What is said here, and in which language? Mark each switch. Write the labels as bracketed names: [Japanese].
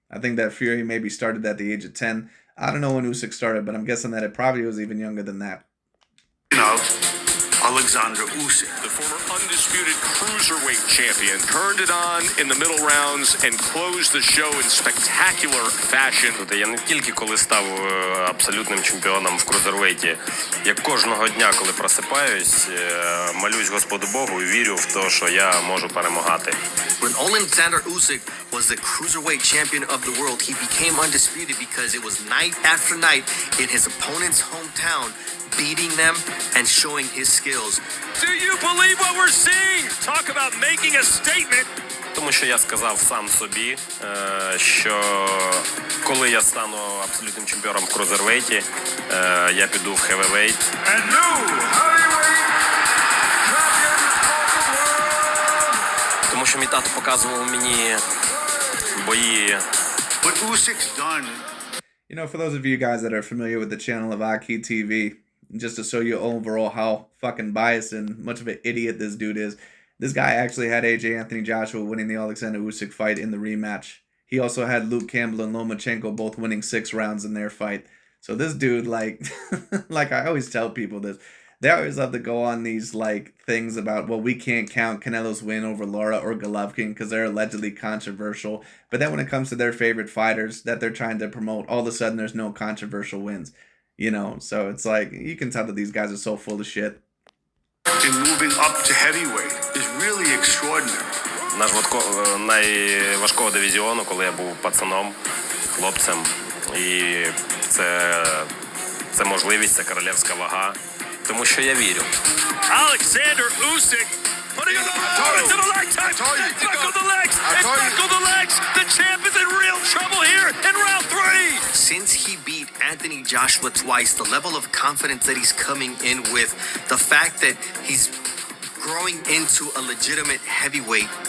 [English] I think that Fury maybe started at the age of 10. I don't know when Usyk started, but I'm guessing that it probably was even younger than that. Oleksandr Usyk, the former undisputed cruiserweight champion, turned it on in the middle rounds and closed the show in spectacular fashion. [Ukrainian] Я не тільки коли став абсолютним чемпіоном в крузервейті, я кожного дня, коли просипаюсь, молюсь Господу Богу і вірю в те, що я можу перемагати. [English] When Oleksandr Usyk was the cruiserweight champion of the world, he became undisputed because it was night after night in his opponent's hometown, beating them and showing his skills. Do you believe what we're seeing? Talk about making a statement. [Ukrainian] Тому що я сказав сам собі, що коли я стану абсолютним чемпіоном в крузервейті, я піду в хевівейт. Тому що мій тато показував мені бої. [English] What Usyk's done. You know, for those of you guys that are familiar with the channel of Aki TV, just to show you overall how fucking biased and much of an idiot this dude is, this guy actually had AJ Anthony Joshua winning the Oleksandr Usyk fight in the rematch. He also had Luke Campbell and Lomachenko both winning 6 rounds in their fight. So this dude, like, like I always tell people this, they always love to go on these, like, things about, well, we can't count Canelo's win over Lara or Golovkin because they're allegedly controversial. But then when it comes to their favorite fighters that they're trying to promote, all of a sudden there's no controversial wins. You know, so it's like, you can tell that these guys are so full of shit. In moving up to heavyweight is really extraordinary. [Ukrainian] Наш найважкого дивізіону, коли я був пацаном, хлопцем, і це можливість, це королівська вага, тому що я вірю. [English] Oleksandr Usyk putting on the opponent to the leg time. Buckle the legs. Buckle the legs. The champ is in real trouble here in round 3. Since he beat Anthony Joshua twice, the level of confidence that he's coming in with, the fact that he's growing into a legitimate heavyweight.